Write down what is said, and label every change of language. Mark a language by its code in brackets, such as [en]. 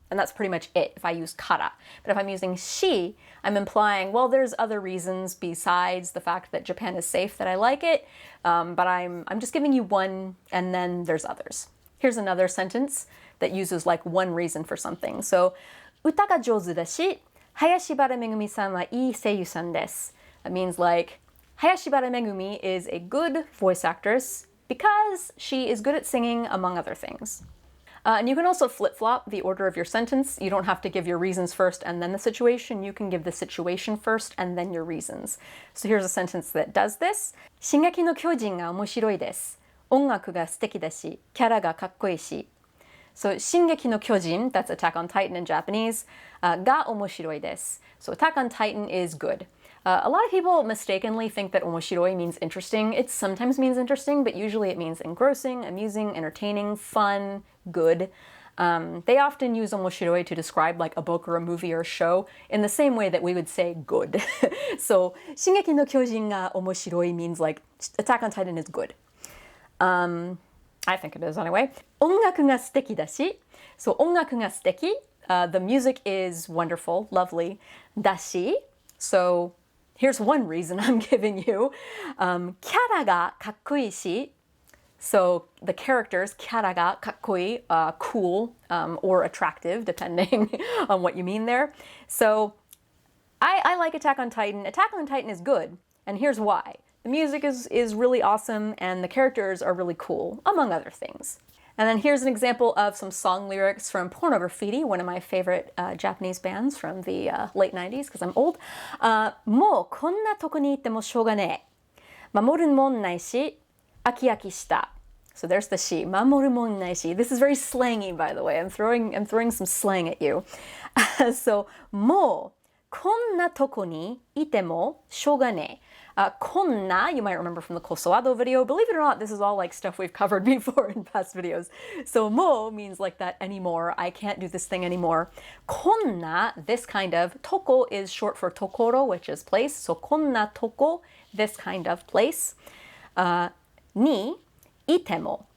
[en] And that's pretty much it if I use kara. But if I'm using shi, I'm implying, well, there's other reasons besides the fact that Japan is safe that I like it, but I'm just giving you one, and then there's others. Here's another sentence that uses like one reason for something. [ja] So, 歌が上手だし、林原めぐみさんはいい声優さんです. [en] That means like, Hayashibara Megumi is a good voice actress because she is good at singing, among other things. And you can also flip-flop the order of your sentence. You don't have to give your reasons first and then the situation. You can give the situation first and then your reasons. So here's a sentence that does this. [ja] 進撃の巨人が面白いです。音楽が素敵だし、キャラがかっこいいし. [en] So 進撃の巨人, that's Attack on Titan in Japanese, [ja] が面白いです. [en] So Attack on Titan is good. A lot of people mistakenly think that omoshiroi means interesting. It sometimes means interesting, but usually it means engrossing, amusing, entertaining, fun, good. They often use omoshiroi to describe like a book or a movie or a show in the same way that we would say good. So, [ja] 進撃の巨人が面白い [en] means like Attack on Titan is good. I think it is anyway. [ja] 音楽が素敵だし. So, 音楽が素敵. [en] The music is wonderful, lovely. [ja] だし. [en] So, here's one reason I'm giving you. [ja] キャラがかっこいいし. [en] So the characters, [ja] キャラがかっこいい, [en] cool or attractive, depending on what you mean there. So I like Attack on Titan. Attack on Titan is good, and here's why. The music is really awesome, and the characters are really cool, among other things. And then here's an example of some song lyrics from Pornography, one of my favorite Japanese bands from the late 90s, because I'm old. [ja] もうこんなとこにいてもしょうがねぇ。守るもんないし、飽き飽きした. [en] So there's the shi. [ja] 守るもんないし. [en] This is very slangy, by the way. I'm throwing some slang at you. [ja] So もうこんなとこにいてもしょうがねぇ. [en] Konna, you might remember from the kosoado video. Believe it or not, this is all like stuff we've covered before in past videos. So mo means like that anymore. I can't do this thing anymore. Konna, this kind of. Toko is short for tokoro, which is place. So konna toko, this kind of place. [ja] Ni itemo.